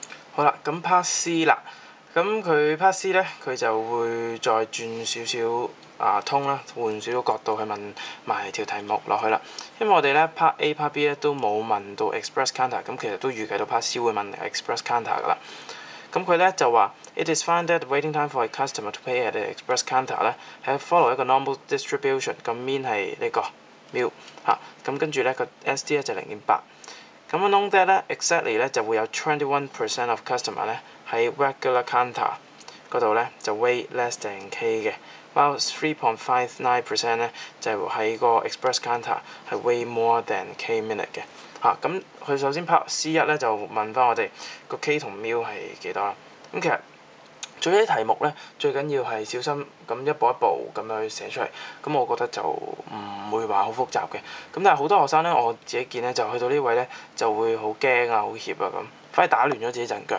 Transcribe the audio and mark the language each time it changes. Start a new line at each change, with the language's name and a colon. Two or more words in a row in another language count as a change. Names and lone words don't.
Cantonese: 好啦，咁
English: part C
Cantonese: 啦，咁佢
English: part C
Cantonese: 咧，佢就會再轉少少通啦，換少少角度去問埋條題目落去啦。因為我哋咧
English: part A、 part B
Cantonese: 咧都冇問到
English: express counter，
Cantonese: 咁其實都預計到
English: part C
Cantonese: 會問
English: express counter
Cantonese: 噶啦。咁佢咧就話
English: It is found that waiting time for a customer to pay at the express counter
Cantonese: 咧係 follow 一個
English: normal distribution，
Cantonese: 咁 mean 係呢個 μ 嚇，咁跟住咧個 SD 咧就0.8。咁
English: known that
Cantonese: 咧 exactly 咧就會有
English: 21% of customer
Cantonese: 咧喺
English: regular counter
Cantonese: 嗰度咧就
English: weigh less than K
Cantonese: 嘅， while 3.59% 咧就喺個
English: express counter
Cantonese: 係
English: weigh more than K minute
Cantonese: 嘅。咁佢首先
English: part C1
Cantonese: 咧就問翻我哋個 K 同 μ 係幾多啦。咁其實做呢啲題目咧，最緊要係小心咁一步一步咁樣去寫出嚟。咁我覺得就唔會話好複雜嘅。咁但係好多學生咧，我自己見咧就去到呢位咧就會好驚啊、好怯啊咁，反而打亂咗自己陣腳。